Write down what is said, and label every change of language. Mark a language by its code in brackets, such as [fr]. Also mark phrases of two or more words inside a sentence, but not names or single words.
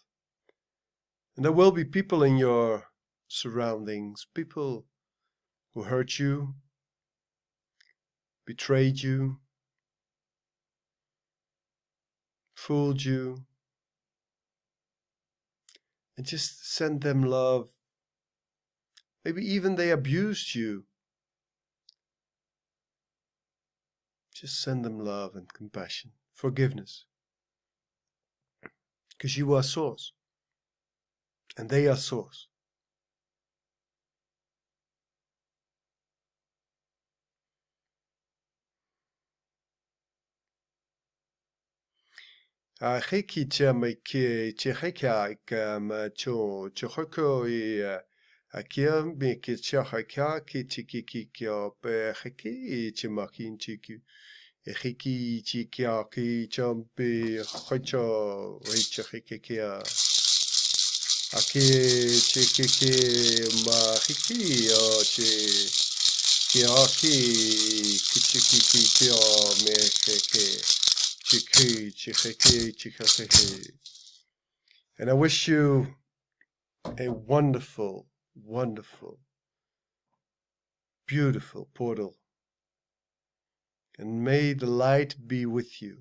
[en] And there will be people in your surroundings, people who hurt you, betrayed you, fooled you, and just send them love. Maybe even they abused you. Just send them love and compassion, forgiveness. Because you are source, and they are source. Heki chameke cheheka cho chohoko akia meke chahaka ki chiki kyo pe heki chimakin chiku heki chikia ki champe hocho heki kia aki chiki ma heki o che kiaki kichiki kyo me heki. And I wish you a wonderful, wonderful, beautiful portal. And may the light be with you.